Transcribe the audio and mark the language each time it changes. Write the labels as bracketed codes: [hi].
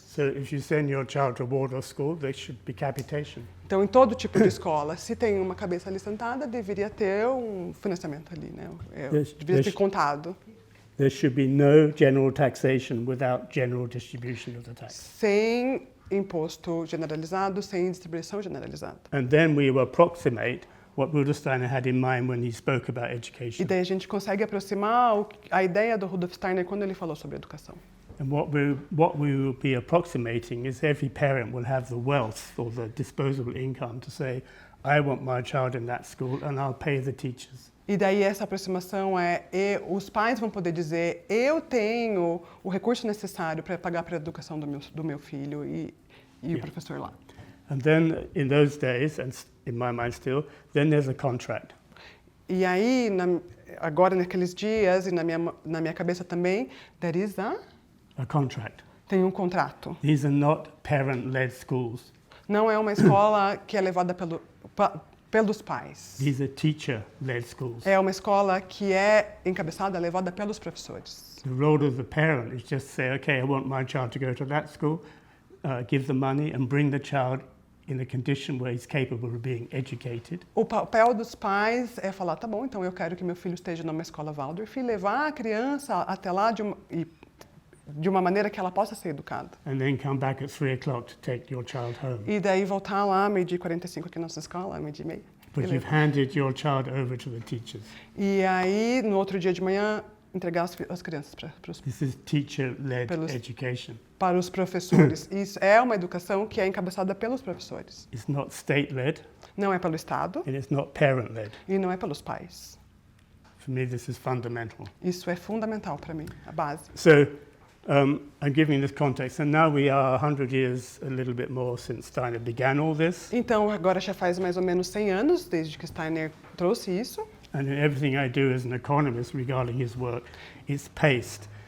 [en] So if you send your child to a Waldorf school, there should be capitation. [pt] Então, em todo tipo de escola, se tem uma cabeça ali sentada, deveria ter um financiamento ali, né? Deveria ter contado. [en] There should be no general taxation without general distribution of the tax. [pt] Sem imposto generalizado, sem distribuição generalizada. [en] And then we will approximate what Rudolf Steiner had in mind when he spoke about [pt] E [en] education. [pt] daí a gente consegue aproximar a ideia do Rudolf Steiner quando ele falou sobre educação. [en] And what we will be approximating is every parent will have the wealth or the disposable income to say, I want my child in that school and I'll pay the teachers. [pt] E daí essa aproximação os pais vão poder dizer, eu tenho o recurso necessário para pagar para a educação do meu filho e o professor lá. [en] And then in those days, and in my mind still, then there's a contract. [pt] E aí, agora naqueles dias e na minha cabeça também, [en] there is A contract. [pt] tem um contrato. [en] These are not parent-led schools. [pt] Não é uma escola que é levada pelos pais. [en] These are teacher-led schools. [pt] É uma escola que é encabeçada, levada pelos professores. [en] The role of the parent is just say, okay, I want my child to go to that school, give the money and bring the child in a condition where he's capable of being educated. [pt] O papel dos pais é falar, tá bom, então eu quero que meu filho esteja numa escola Waldorf e levar a criança até lá de uma maneira que ela possa ser educada. [en] And then come back at 3 o'clock to take your child home. [pt] E daí voltar lá, 12h45 aqui na nossa escola, 12h30. [en] But you've handed your child over to the teachers. [pt] E aí, no outro dia de manhã, entregar as crianças [en] This is teacher-led [pt] Pelos- [en] education. [pt] para os professores. Isso é uma educação que é encabeçada pelos professores. [en] It's not state-led [pt] Não é pelo Estado [en] and it's not parent-led. [pt] e não é pelos pais. [en] For me, this is fundamental. [pt] Isso é fundamental para mim, a base. [en] So I'm giving this context, and now we are 100 years, a little bit more, since Steiner began all this. [pt] Então, agora já faz mais ou menos 100 anos desde que Steiner trouxe isso. [en] And in everything I do as an economist regarding his work, it's paced.